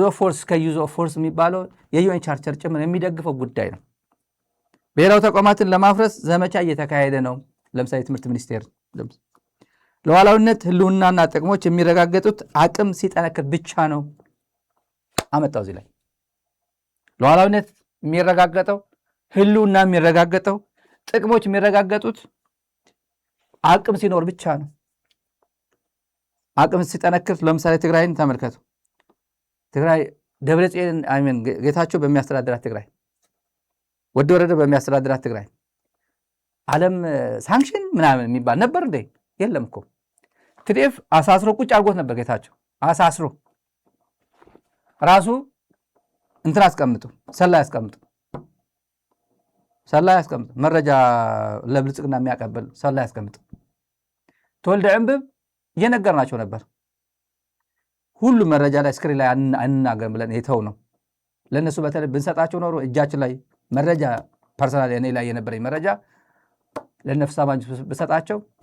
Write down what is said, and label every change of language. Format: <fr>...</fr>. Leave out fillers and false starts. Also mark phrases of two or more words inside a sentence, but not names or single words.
<en>of force use of force</en> <am>የሚባለው የዩኤን ቻርተር ጭምር የሚደግፈው ጉዳይ ነው። ብሔራዊ ተቋማትን ለማፍረስ ዘመቻ እየተካሄደ ነው። ለምሳሌ ትምህርት ሚኒስቴር ሉዓላዊነት ህልውናና ጥቅሞች የሚረጋገጡት አቅም ሲጠነክር ብቻ ነው አመጣው። እዚህ ላይ ሉዓላዊነት የሚረጋገጠው ህልውና የሚረጋገጠው ጥቅሞች የሚረጋገጡት አቅም ሲኖር ብቻ ነው። አቅም ሲጠነክር ለምሳሌ ትግራይን ተመልከቱ። ትግራይ ደብረጽዮን ጌታቸው በሚያስተዳድራት ትግራይ ወደ ወረደ በሚያስተዳድራት ትግራይ ዓለም ሳንክሽን ምናምን የሚባል ነበር እንዴ? የለም እኮ ትዲኤፍ አሳስሮ ቁጭ አድርጎት ነበር። ጌታቸው አሳስሮ ራሱ እንትን አስቀምጡ፣ ሰላይ አስቀምጡ፣ መረጃ ለብልጽግና የሚያቀብል ሰላይ አስቀምጡ። ተወልደ ዕንብብ እየነገርናቸው ነበር። ሁሉ መረጃ ላይ ስክሪን ላይ አንናገር ብለን የተው ነው። ለእነሱ በተለይ ብንሰጣቸው ኖሮ እጃችን ላይ መረጃ ፐርሰናል እኔ ላይ የነበረኝ መረጃ ለነፍስ ታማኝ ብሰጣቸው</am>